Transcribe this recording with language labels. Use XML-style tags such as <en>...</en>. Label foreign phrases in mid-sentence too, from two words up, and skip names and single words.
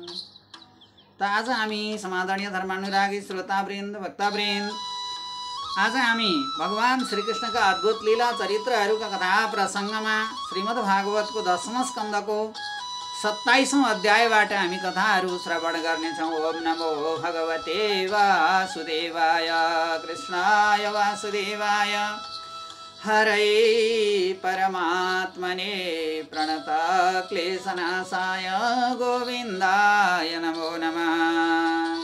<ne>त आज हामी समादरणीय धर्मानुरागी श्रोतावृन्द, भक्तवृन्द, आज हामी भगवान श्रीकृष्णका अद्भुत लीला चरित्रहरूका कथा प्रसङ्गमा श्रीमद् भागवतको 10औं स्कन्धको 27औं अध्यायबाट हामी कथाहरू श्रवण गर्नेछौँ।</ne> <sa>ओम नमो भगवते वासुदेवाय, कृष्णाय वासुदेवाय, हरै परमात्मने प्रणत क्लेशनाशाय गोविन्दाय नमो नमः।</sa>